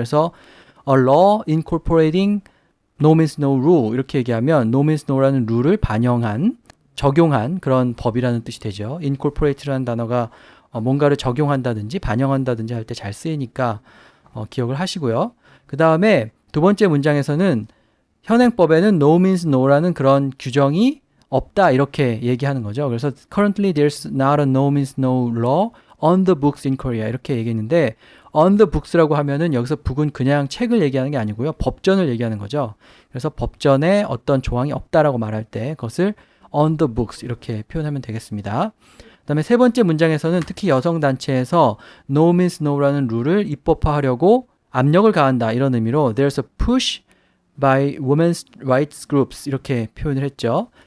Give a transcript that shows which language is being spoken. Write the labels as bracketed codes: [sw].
[ko] 그래서 [en] a law incorporating no means no rule [ko] 이렇게 얘기하면 no means no라는 룰을 반영한 적용한 그런 법이라는 뜻이 되죠. incorporate라는 단어가 뭔가를 적용한다든지 반영한다든지 할 때 잘 쓰이니까 기억을 하시고요. 그 다음에 두 번째 문장에서는 현행법에는 no means no라는 그런 규정이 없다 이렇게 얘기하는 거죠. [en] 그래서 currently there's not a no means no law on the books in Korea [ko] 이렇게 얘기했는데 [en] on the books라고 [ko] 하면은 여기서 book은 그냥 책을 얘기하는 게 아니고요. 법전을 얘기하는 거죠. 그래서 법전에 어떤 조항이 없다라고 말할 때 그것을 on the books 이렇게 표현하면 되겠습니다. 그 다음에 세 번째 문장에서는 특히 여성단체에서 no means no라는 룰을 입법화하려고 압력을 가한다 이런 의미로 [en] there's a push by women's rights groups [ko] 이렇게 표현을 했죠.